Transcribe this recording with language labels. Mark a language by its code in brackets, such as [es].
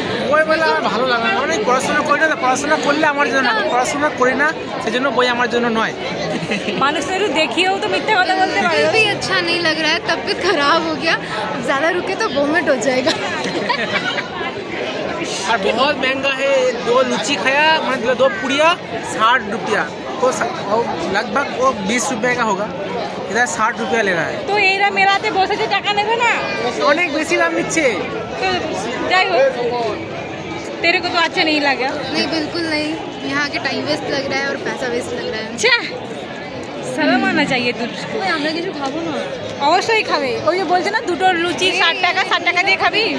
[bn] বইমেলা ভালো লাগে না, অনেক পড়াশোনা করি না, পড়াশোনা করলে আমার জন্য না, পড়াশোনা করি না সেজন্য বই আমার জন্য নয়। মানুষ একটু দেখিয়েও তো মিথ্যে কথা বলতে পারে। [hi] भी अच्छा नहीं लग रहा है, तबीयत खराब हो गया, अब ज्यादा रुके तो वोमिट हो जाएगा। और बहुत महंगा है, 2 लुची खाया मतलब 2 पुड़िया 60 रुपया, तो लगभग वो 20 रुपये का होगा, इधर 60 रुपया ले रहा है। [bn] তো এরা মেলাতে বসেছে, টাকা নেবে না? অনেক বেশি দাম নিচ্ছে। তো যাই হোক, [hi] तेरे को तो अच्छा नहीं लगा? नहीं बिल्कुल नहीं, यहाँ के टाइम वेस्ट लग रहा है और पैसा वेस्ट लग रहा है। छा शर्म आना चाहिए तुझको। [bn] আমরা কিছু খাবো না? অবশ্যই খাবে, ওই যে বলছে না দুটো লুচি 60 টাকা, 60 টাকা দিয়ে খাবি?